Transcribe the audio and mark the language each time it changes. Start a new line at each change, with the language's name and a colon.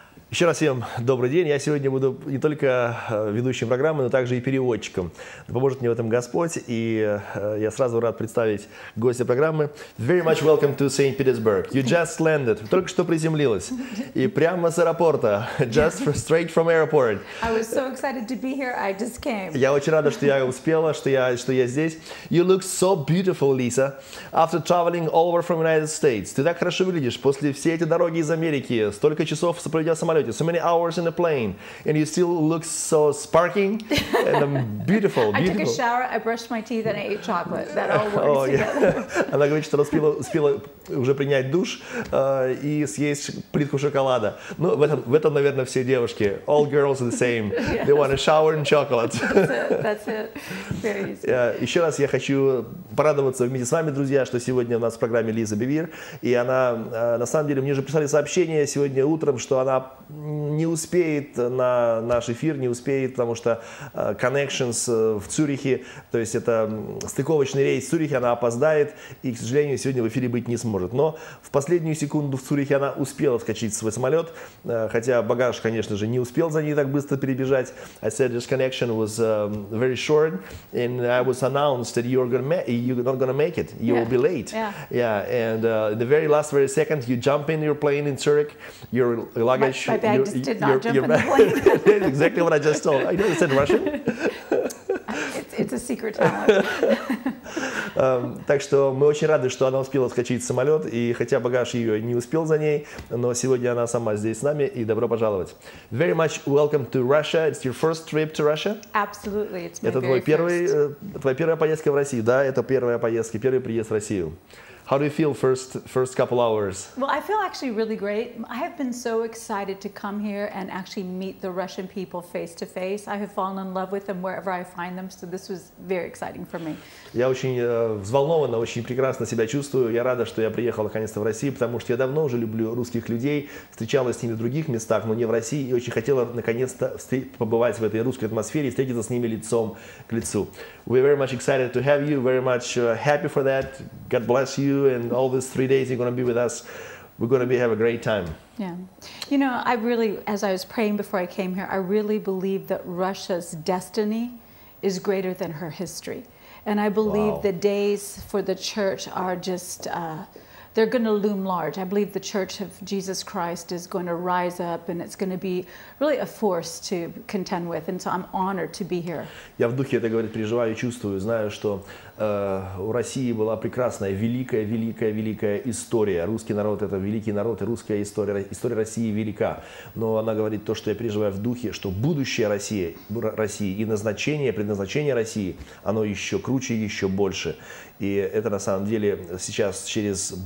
Russian: Еще раз всем добрый день. Я сегодня буду не только ведущим программы, но также и переводчиком. Поможет мне в этом Господь. И я сразу рад представить гостя программы.
English: Very much welcome to St. Petersburg. You just landed.
Russian: Только что приземлилась. И прямо с аэропорта.
English: Just straight from airport. I was so excited to be here. I just came.
Russian: Я очень рада, что я успела, что я здесь.
English: You look so beautiful, Lisa. After traveling all over from United States.
Russian: Ты так хорошо выглядишь после всей этой дороги из Америки. Столько часов проведя в самолете.
English: So many hours in the plane, and you still look so sparking and beautiful. I took a shower, I brushed my teeth, and I ate chocolate. That all works together.
Russian: Она говорит, что успела уже принять душ и съесть плитку шоколада. Ну, в этом, наверное, все девушки.
English: All girls are the same. They want a shower and chocolate. That's it. Very easy.
Russian: Еще раз я хочу порадоваться вместе с вами, друзья, что сегодня у нас в программе Лиза Бевир, и она, на самом деле, мне уже прислали сообщение сегодня утром, что она не успеет на наш эфир, не успеет, потому что connections в Цюрихе, то есть это стыковочный рейс в Цюрихе, она опоздает и, к сожалению, сегодня в эфире быть не сможет. Но в последнюю секунду в Цюрихе она успела вскочить в свой самолет, хотя багаж, конечно же, не успел за ней так быстро перебежать.
English: I said this connection was very short, and I was announced that you're not gonna make it. You will be late. Yeah. And the very last, very second, you jump in your plane in Zurich, your luggage. My bags did not jump in the plane. That's exactly what I just told. I know you said Russian. It's a secret talent.
Russian: Так что мы очень рады, что она успела вскочить в самолет, и хотя багаж ее не успел за ней, но сегодня она сама здесь с нами, и добро пожаловать.
English: Very much welcome to Russia. It's your first trip to Russia? Absolutely, it's my
Russian: Это
English: very first.
Russian: твоя первая поездка в Россию, да? Это первая поездка, первый приезд в Россию.
English: How do you feel first couple hours? Well, I feel actually really great. I have been so excited to come here and actually meet the Russian people face to face. I have fallen in love with them wherever I find them, so this was very exciting for me.
Russian: Я очень взволнованно, очень прекрасно себя чувствую. Я рада, что я приехал наконец-то в Россию, потому что я давно уже люблю русских людей, встречалась с ними в других местах, но не в России, и очень хотела наконец-то побывать в этой русской атмосфере и встретиться с ними лицом к лицу.
English: We're very much excited to have you, very much happy for that. God bless you, and all these 3 days you're going to be with us. We're going to have a great time. Yeah. You know, I really, as I was praying before I came here, I really believe that Russia's destiny is greater than her history. And I believe the days for the church are just, they're going to loom large. I believe the Church of Jesus Christ is going to rise up, and it's going to be really a force to contend with. And so I'm honored to be here.
Russian: Я в духе это, говорит, переживаю, чувствую, знаю, что у России была прекрасная, великая история. Русский народ – это великий народ, и русская история России велика. Но она говорит то, что я переживаю в духе, что будущее России и предназначение России, оно еще круче, еще больше. И это на самом деле сейчас через